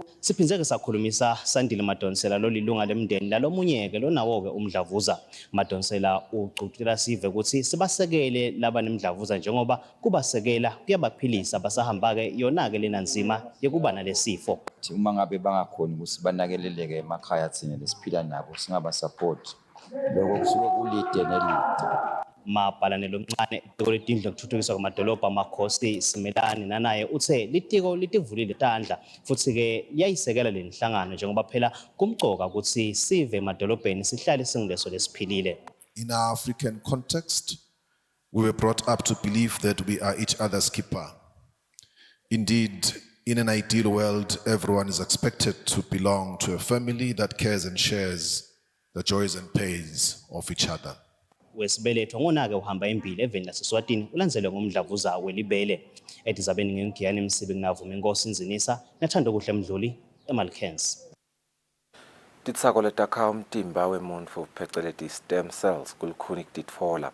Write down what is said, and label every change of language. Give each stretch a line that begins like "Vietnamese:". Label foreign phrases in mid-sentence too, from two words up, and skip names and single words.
Swati: Siphindze ke sakhulumisa Sandile Madonsela lolilunga lemndeni lalomunye ke lonawo ke umdlavuza. Madonsela ucutela sive ukuthi sibasekele laba nemdlavuza njengoba kubasekela kuyabaphilisa basahamba ke yona ke lena nzima yokuba nalesifo. Uma ngabe bangakhona ukuthi banakeleleke emakhaya thina lesiphila nabo singaba support lokho kusuke kulide nelide. Mabhalane lomncane itiko letindlu lokuthuthukiswa kwamadolobha amakhosi Simelane nanaye uthe litiko litivulile tandla futhi ke yayisekela lenhlangano njengoba phela kumcoka ukuthi sive emadolobheni sihlale singileso lesiphilile.
English: In our African context, we were brought up to believe that we are each other's keeper. Indeed, in an ideal world, everyone is expected to belong to a family that cares and shares the joys and pains of each other.
Swati: Wesibelethwa ngonake uhamba impilo eveni laseSwatini ulandzelwe ngomdlavuza welibele. Edizabeni ngengiyani Msibi kunavuma inkosi Nzinisa nathanda kuhle Mdluli eMalkens. Titsako letakha umtimba wemuntfu pheceleti
English: stem cells
Swati: kulukhuni kutitfola.